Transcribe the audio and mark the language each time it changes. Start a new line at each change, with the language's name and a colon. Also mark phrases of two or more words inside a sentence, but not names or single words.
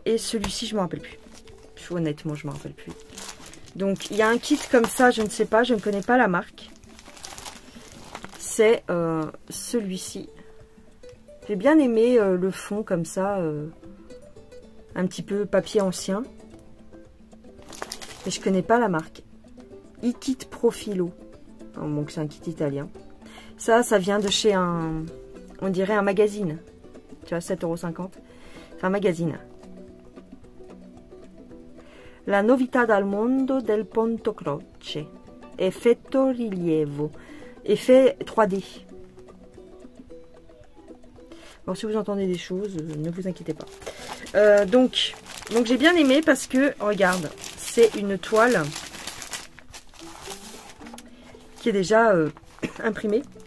French: Et celui-ci, je ne me rappelle plus. Honnêtement, je ne me rappelle plus. Donc, il y a un kit comme ça, je ne sais pas. Je ne connais pas la marque. C'est celui-ci. J'ai bien aimé le fond comme ça. Un petit peu papier ancien. Mais je ne connais pas la marque. E-Kit Profilo. Donc c'est un kit italien. Ça vient de chez un, on dirait un magazine. Tu vois, 7,50 €. C'est un magazine.
Italian: La novità dal mondo del Ponto Croce. Effetto rilievo.
French: Effet 3D. Bon, si vous entendez des choses, ne vous inquiétez pas. Donc j'ai bien aimé parce que, regarde, c'est une toile qui est déjà imprimé.